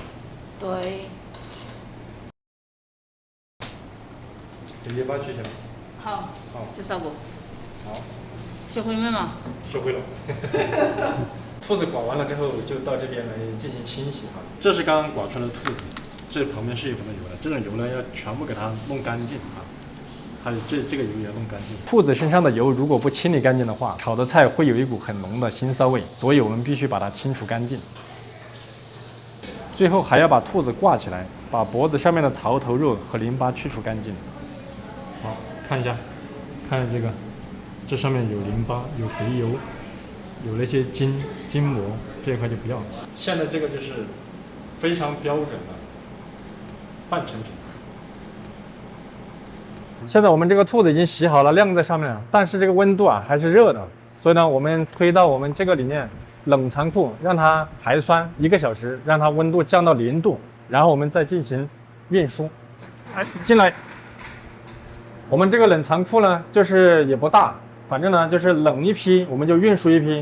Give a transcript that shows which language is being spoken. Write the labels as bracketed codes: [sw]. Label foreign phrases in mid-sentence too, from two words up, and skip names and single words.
[zh] 對。直接把它取下來。好，這3個。好。學會沒嘛？學會了。兔子刮完了之後，就到這邊來進行清洗哈。這是剛剛刮出來的兔子，這旁邊是有很多油的，這種油呢要全部給它弄乾淨啊。還有這個油也要弄乾淨。兔子身上的油如果不清理乾淨的話，炒的菜會有一股很濃的腥臊味，所以我們必須把它清除乾淨。最後還要把兔子掛起來，把脖子上面的槽頭肉和淋巴去除乾淨。好，看一下，看這個，這上面有淋巴，有肥油，有那些筋膜，這一塊就不要了。現在這個就是非常標準的半成品。現在我們這個兔子已經洗好了，晾在上面了，但是這個溫度還是熱的，所以呢，我們推到我們這個裡面。冷藏庫讓它排酸1個小時，讓它溫度降到0度，然後我們再進行運輸。哎，進來。我們這個冷藏庫呢，就是也不大，反正呢就是冷一批我們就運輸一批。